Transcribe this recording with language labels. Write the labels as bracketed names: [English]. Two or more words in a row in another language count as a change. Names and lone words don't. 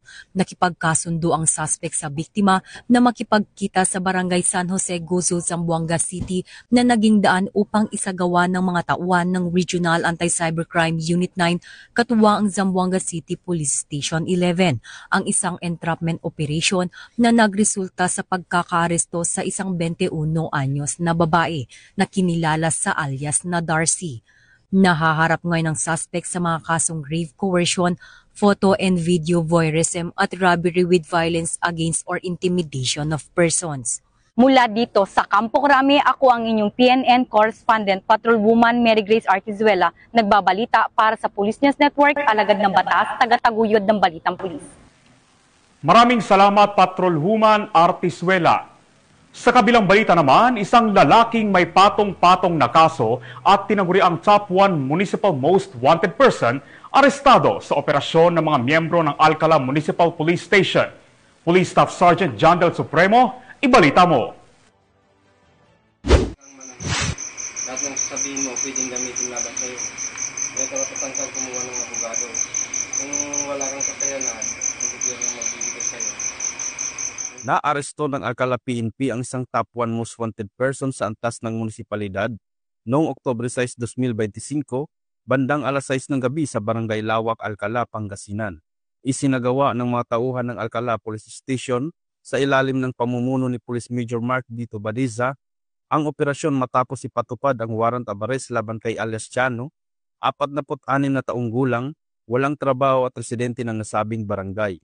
[Filipino] Nakipagkasundo ang suspect sa biktima na makipagkita sa barangay San Jose, Guzul, Zamboanga City na naging daan upang isagawa ng mga tauhan ng Regional Anti-Cybercrime Unit 9 katuwa ang Zamboanga City Police Station 11. Ang isang entrapment operation na nagresulta sa pagkakaaresto sa isang 21 anyos na babae na kinilala sa alias na Darcy. Nahaharap ngayon ang suspect sa mga kasong [English] grave coercion, photo and video voyeurism [Filipino] at [English] robbery with violence against or intimidation of persons. [Filipino] Mula dito sa Campo Crame, ako ang inyong PNN correspondent, Patrolwoman Mary Grace Artisuela, nagbabalita para sa Police News Network, alagad ng batas, tagataguyod ng balitang pulis. Maraming salamat, Patrolwoman Artisuela. Sa kabilang balita naman, isang lalaking may patong-patong na kaso at tinaguri ang [English] top 1 Municipal Most Wanted Person [Filipino] arestado sa operasyon ng mga miyembro ng Alcala Municipal Police Station. Police Staff Sergeant John Del Supremo, ibalita mo. Lahat ng sabihin mo, pwedeng gamitin laban sa'yo. May karapatan kang kumuha ng abogado. Kung wala kang kakayanan, hindi ko yung magbibigay sa'yo. Naaresto ng Alcala PNP ang isang [English] top 1 most wanted person [Filipino] sa antas ng munisipalidad noong Oktubre 6, 2025, bandang alas 6 ng gabi sa Barangay Lawak, Alcala, Pangasinan. Isinagawa ng mga tauhan ng Alcala Police Station sa ilalim ng pamumuno ni Police Major Mark Dito Badiza ang operasyon matapos ipatupad ang [English] warrant of arrest [Filipino] laban kay alias Chano, 46 na taong gulang, walang trabaho at residente ng nasabing barangay.